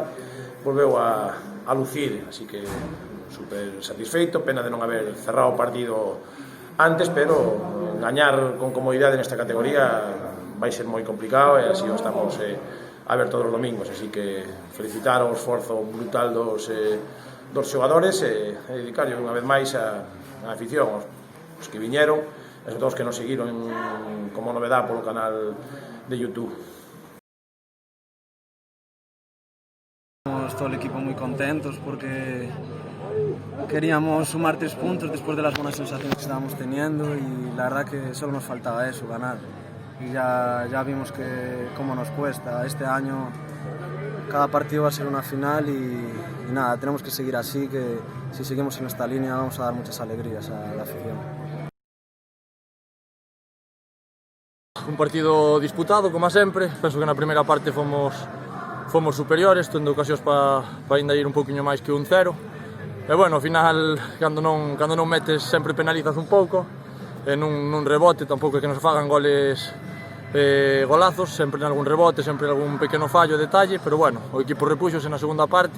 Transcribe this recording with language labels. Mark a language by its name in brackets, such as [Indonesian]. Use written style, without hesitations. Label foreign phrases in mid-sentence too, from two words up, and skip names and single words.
[Galician] volveu a lucir, así que super satisfeito, pena de non haber cerrado o partido antes, pero gañar con comodidade nesta categoría vai ser moi complicado e así o estamos a ver todos os domingos, así que felicitar o esforzo brutal dos xogadores e dedicarlle unha vez máis a afición, os que viñeron e sobre todo os que nos seguiron como novedad polo canal de YouTube. [Spanish] Estamos todo el equipo muy contentos porque queríamos sumar 3 puntos después de las buenas sensaciones que estábamos teniendo y la verdad que solo nos faltaba eso, ganar. Y ya vimos cómo nos cuesta. Este año cada partido va a ser una final y nada, tenemos que seguir así, que si seguimos en esta línea vamos a dar muchas alegrías a la afición. [Galician] Un partido disputado, como sempre. Penso que na primeira parte fomos superiores, tendo ocasións para ainda ir un poquinho máis que 1-0. E bueno, ao final, cando non metes, sempre penalizas un pouco. E nun rebote tampouco é que nos fagan golazos, sempre en algún rebote, sempre en algún pequeno fallo, detalle, pero bueno, o equipo repuxose na segunda parte.